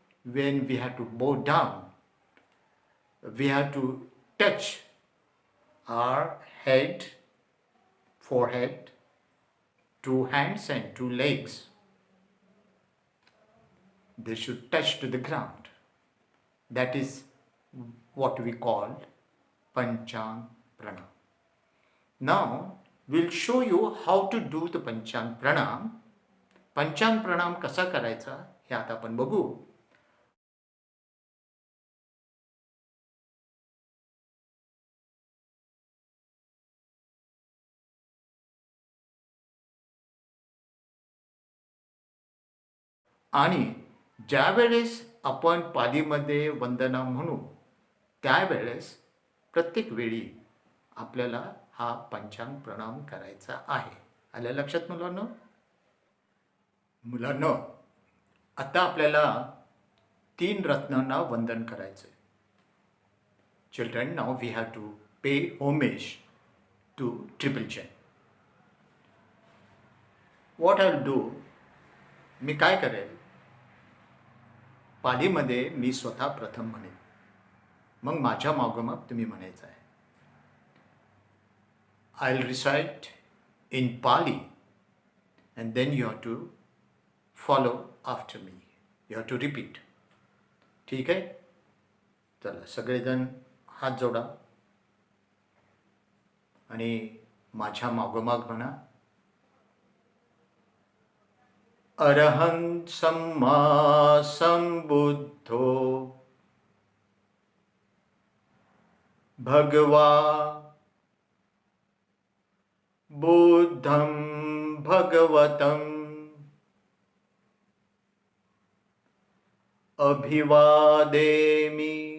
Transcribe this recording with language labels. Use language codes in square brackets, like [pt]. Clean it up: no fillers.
[en] When we have to bow down, we have to touch our head, forehead, 2 hands and 2 legs. They should touch to the ground. That is what we call Panchang Pranam. Now we'll show you how to do the Panchang Pranam [mr] पंचांग प्रणाम कसा करायचा हे आता आपण बघू. आणि ज्यावेळेस आपण पालीमध्ये वंदना म्हणू त्यावेळेस प्रत्येक वेळी आपल्याला हा पंचांग प्रणाम करायचा आहे. आल्या लक्षात मुलांनो? मुलांनो, आता आपल्याला 3 रत्नांना वंदन करायचं आहे. [en] Children, now we have to pay homage to triple chain. What I do, [mr] मी काय करेल, पालीमध्ये मी स्वतः प्रथम म्हणेन, मग माझ्या मागोमाग तुम्ही म्हणायचं आहे. [en] I will recite in Pali and then you have to follow after me. You have to repeat. [mr] ठीक आहे? चला सगळेजण हात जोडा आणि माझ्या मागोमाग म्हणा. [pi] अरहं सम्मा संबुद्धो भगवा बुद्धं भगवतं अभिवादेमि.